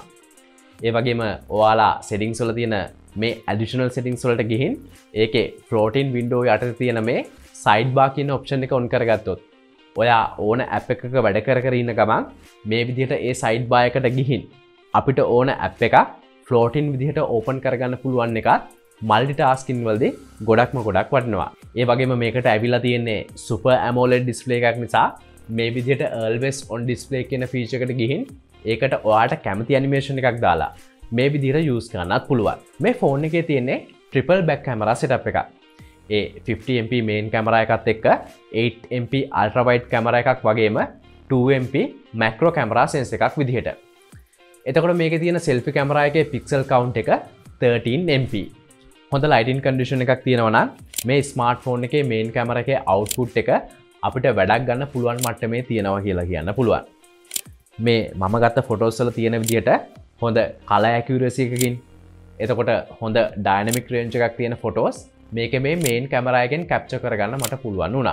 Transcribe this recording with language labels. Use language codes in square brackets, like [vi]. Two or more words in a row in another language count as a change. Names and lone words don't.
[si] ඒ වගේම ඔයාලා settings වල තියෙන මේ [en] additional settings [si] වලට ගිහින් ඒකේ [en] floating window [si] යටතේ තියෙන මේ sidebar කියන option එක on කරගත්තොත් ඔයා ඕන app එකක වැඩ කර ඉන්න ගමන් මේ විදිහට ඒ sidebar එකට ගිහින් අපිට ඕන app එකක් floating විදිහට open කරගන්න පුළුවන් එකත් multitasking වලදී ගොඩක් වටිනවා. ඒ වගේම මේකට ඇවිල්ලා තියෙන්නේ [en] super AMOLED display [si] එකක් නිසා මේ විදිහට [en] always on display [si] කියන feature එකට ගිහින් ඒකට ඔයාට කැමති animation එකක් දාලා මේ විදිහට use කරන්නත් පුළුවන්. මේ ෆෝන් එකේ තියෙන්නේ [en] triple back camera setup [si] එකක්. 50MP [en] main camera [si] එකත් එක්ක 8MP [en] ultra wide camera [si] එකක් වගේම 2MP [en] macro camera sensor [si] එකක් විදිහට. එතකොට මේකේ තියෙන [en] selfie camera [si] එකේ [en] pixel count [si] එක 13MP. හොඳ [en] lighting condition [si] එකක් තියෙනවා නම් මේ smartphone එකේ [en] main camera [si] එකේ output එක අපිට වැඩක් ගන්න පුළුවන් මට්ටමේ තියෙනවා කියලා කියන්න පුළුවන්. මේ මම ගත්ත photos වල තියෙන විදිහට හොඳ [en] color accuracy [si] එකකින් එතකොට හොඳ [en] dynamic range [si] එකක් තියෙන photos මේකේ මේ [en] main camera [si] එකෙන් capture කරගන්න මට පුළුවන් වුණා.